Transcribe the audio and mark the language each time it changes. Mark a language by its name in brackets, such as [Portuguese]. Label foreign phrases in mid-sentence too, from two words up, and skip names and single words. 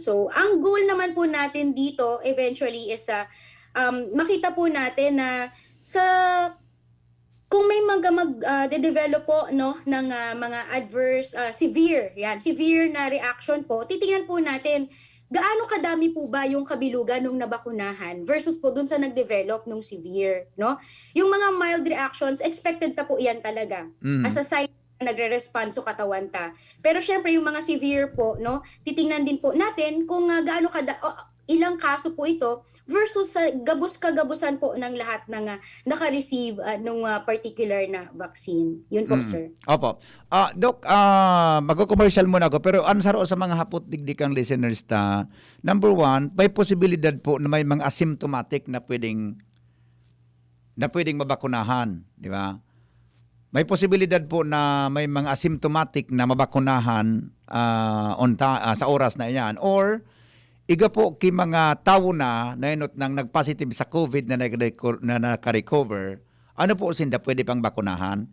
[Filipino] So, ang goal naman po natin dito eventually is makita po natin na kung may de-develop po, no, ng mga [English] adverse, severe [Filipino] na reaction po, titingnan po natin gaano kadami po ba yung kabilugan nung nabakunahan versus po dun sa nag-develop nung severe, no? [Bikol] Yung mga [English] mild reactions, [Bikol] expected ta po yan talaga [English] as a sign [Bikol] na nagre-respond sa katawan ta. [Filipino] Pero syempre yung mga severe po, no, titingnan din po natin kung gaano ilang kaso po ito versus sa kagabusan po ng lahat ng naka-receive nung particular na vaccine. Yun po, sir. Opo. Dok, magko-commercial muna ako pero [Bikol] ansaro sa mga hapot digdikang [Filipino] listeners number one, may posibilidad po na may mga asymptomatic na pwedeng mabakunahan, di ba? May posibilidad po na may mga asymptomatic na mabakunahan sa oras na iyan or [Bikol] iga po ki mga tao na nainot [Filipino] nang nagpositive sa COVID na naka-recover, ano po sinda pwede pang bakunahan?